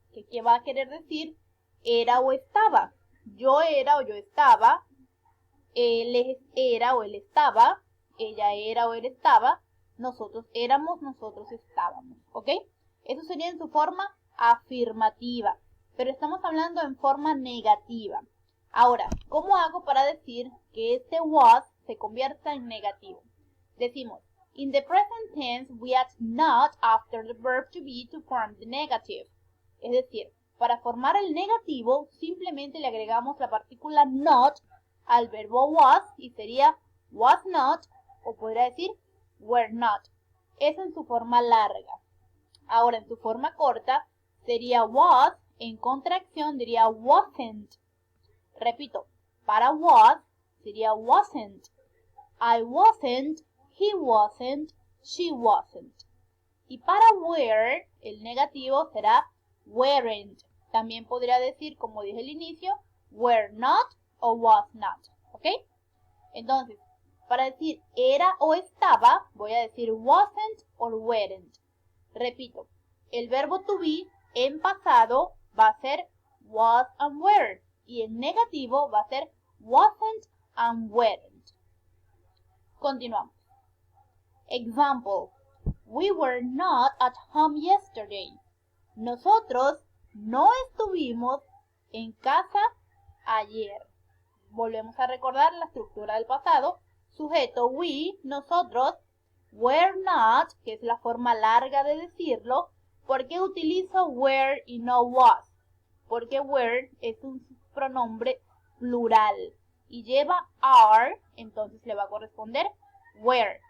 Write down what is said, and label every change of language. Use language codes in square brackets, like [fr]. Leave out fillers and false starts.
[es] ¿Qué va a querer decir? Era o estaba. Yo era o yo estaba, él era o él estaba, ella era o él estaba, nosotros éramos, nosotros estábamos, ¿ok? Eso sería en su forma afirmativa, pero estamos hablando en forma negativa. Ahora, ¿cómo hago para decir que este was se convierta en negativo? Decimos, [en] in the present tense we add not after the verb to be to form the negative. [es] Es decir, para formar el negativo, simplemente le agregamos la partícula not al verbo was y sería was not, o podría decir were not. Eso en su forma larga. Ahora, en su forma corta, sería was, en contracción diría wasn't. Repito, para was sería wasn't. [en] I wasn't, he wasn't, she wasn't. [es] Y para were, el negativo será weren't. También podría decir, como dije al inicio, were not o was not. ¿Ok? Entonces, para decir era o estaba, voy a decir wasn't or weren't. Repito, el verbo to be en pasado va a ser was and were. Y en negativo va a ser wasn't and weren't. Continuamos. Example. [en] We were not at home yesterday. [es] Nosotros no estuvimos en casa ayer. Volvemos a recordar la estructura del pasado. Sujeto we, nosotros. Were not, que es la forma larga de decirlo. ¿Por qué utilizo were y no was? Porque were es un pronombre plural y lleva are, entonces le va a corresponder were.